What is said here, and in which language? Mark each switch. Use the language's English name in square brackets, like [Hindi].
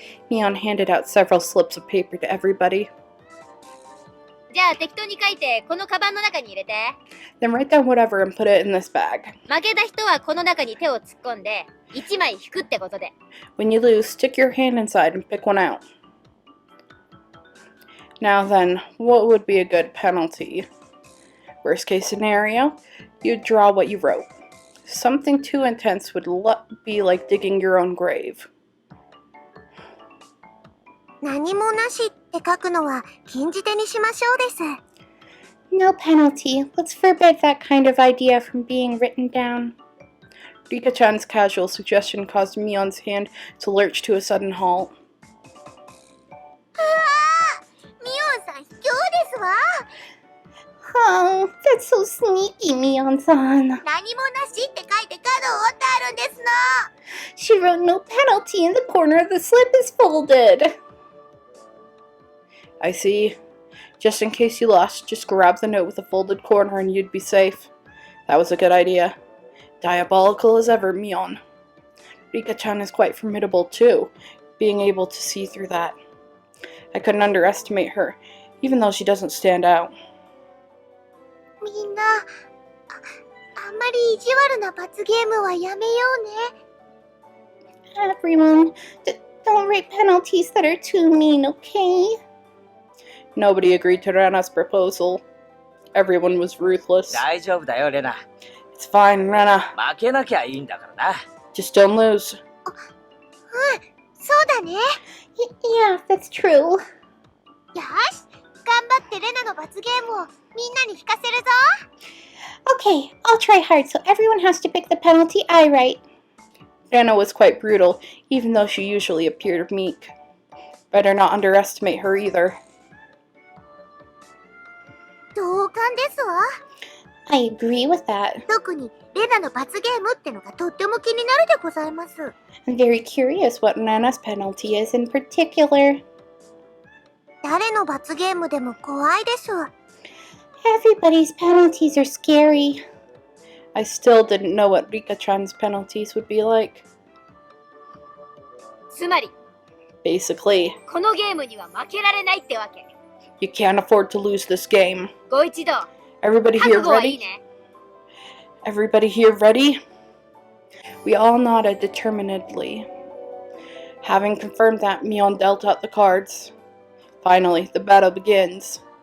[English] Mion handed out several slips of paper to everybody. [Japanese] じゃあ適当に書いて、このカバンの中に入れて。 [English] Then write down whatever and put it in this bag. [Japanese] 負けた人はこの中に手を突っ込んで、1枚引くってことで。 [English] When you lose, stick your hand inside and pick one out. Now then, what would be a good penalty? Worst case scenario, you'd draw what you wrote. Something too intense would be like digging your own grave. [Japanese] 何もなしって書くのは禁じ手にしましょうです。 [English] No penalty. Let's forbid that kind of idea from being written down. Rika-chan's casual suggestion caused Mion's hand to lurch to a sudden halt. [Japanese] ミオンさん卑怯ですわ。 [English] Oh, that's so sneaky, Mion-san. [Japanese] 何もなしって書いてカードを折ってあるんですの。 [English] She wrote no penalty and the corner of the slip is folded. I see. Just in case you lost, just grab the note with the folded corner and you'd be safe. That was a good idea. Diabolical as ever, Mion. Rika-chan is quite formidable too, being able to see through that. I couldn't underestimate her, even though she doesn't stand out. [Japanese] みんな、あんまり意地悪な罰ゲームはやめようね。 [English] Everyone, don't write penalties that are too mean, okay? Nobody agreed to Rena's proposal. Everyone was ruthless. [Japanese] 大丈夫だよ、レナ。 [English] It's fine, Rena. [Japanese] 負けなきゃいいんだからな。 [English] Just don't lose. [Japanese] そうだね。 [English] Yeah, that's true. [Japanese] よし、頑張ってレナの罰ゲームをみんなに引かせるぞ。 [English] Okay, I'll try hard so everyone has to pick the penalty I write. Rena was quite brutal, even though she usually appeared meek. Better not underestimate her either. [Japanese] 同感ですわ。 [English] I agree with that. [Japanese] 特にレナの罰ゲームってのがとっても気になるでございます。 [English] I'm very curious what Rena's penalty is in particular. [Japanese] 誰の罰ゲームでも怖いです。 [English] Everybody's penalties are scary. I still didn't know what Rika-chan's penalties would be like. [Japanese] つまり、 [English] Basically, [Japanese] このゲームには負けられないってわけ。 [English] you can't afford to lose this game. [Japanese] ご一同、 [English] Everybody [Japanese] 覚 [English] here [Japanese] 悟はいい [English] ready? [Japanese] ね。 [English] Everybody here ready? We all nodded determinedly. Having confirmed that, Mion dealt out the cards. Finally, the battle begins.